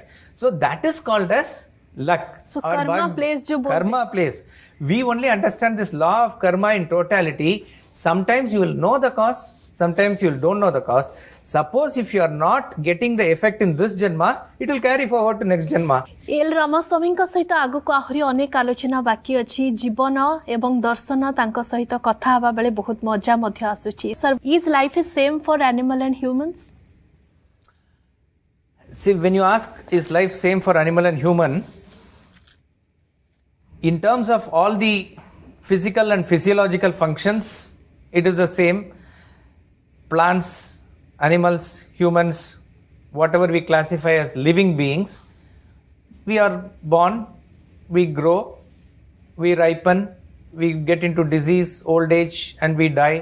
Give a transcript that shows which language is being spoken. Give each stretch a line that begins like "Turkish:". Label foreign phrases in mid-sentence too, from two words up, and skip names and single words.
English: So that is called as luck. So karma plays
Hindi: जो बोलते.
English: Karma plays. We only understand this law of karma in totality. Sometimes you will know the cause. Sometimes you don't know the cause. Suppose if you are not getting the effect in this janma, it will carry forward to next janma.
Odia: एल रामस्वामीଙ୍କ ସହିତ ଆଗକୁ ଆହୁରି ଅନେକ ଆଲୋଚନା ବାକି ଅଛି. ଜୀବନ ଏବଂ ଦର୍ଶନ ତାଙ୍କ ସହିତ କଥା ହେବା ବେଳେ ବହୁତ ମଜା ମଧ୍ୟ ଆସୁଛି.
English: Sir, is life is same for animal and humans? See, when you ask, is life same for animal and human? In terms of all the physical and physiological functions, it is the same. Plants, animals, humans, whatever we classify as living beings, we are born, we grow, we ripen, we get into disease, old age, and we die.